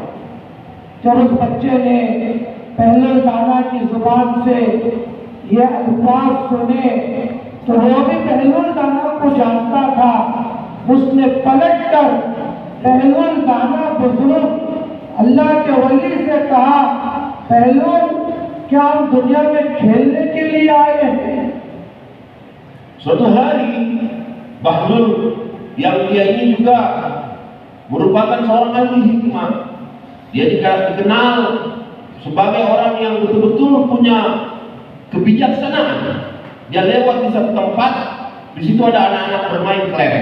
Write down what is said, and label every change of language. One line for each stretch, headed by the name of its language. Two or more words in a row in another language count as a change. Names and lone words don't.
Hindi: जब उस बच्चे ने पहलुल दाना की जुबान से ये अल्फाज सुने तो वो भी पहलुल दाना को जानता था। उसने पलट कर पहलुल दाना बुजुर्ग अल्लाह के वली से कहा, पहलवान क्या हम दुनिया में खेलने के लिए आए हैं?
Indonesian: Suatu hari Bahlul yang dia ini juga merupakan seorang ahli hikmah. Dia dikenal sebagai orang yang betul-betul punya kebijaksanaan. Dia lewat di satu tempat, di situ ada anak-anak bermain kelereng.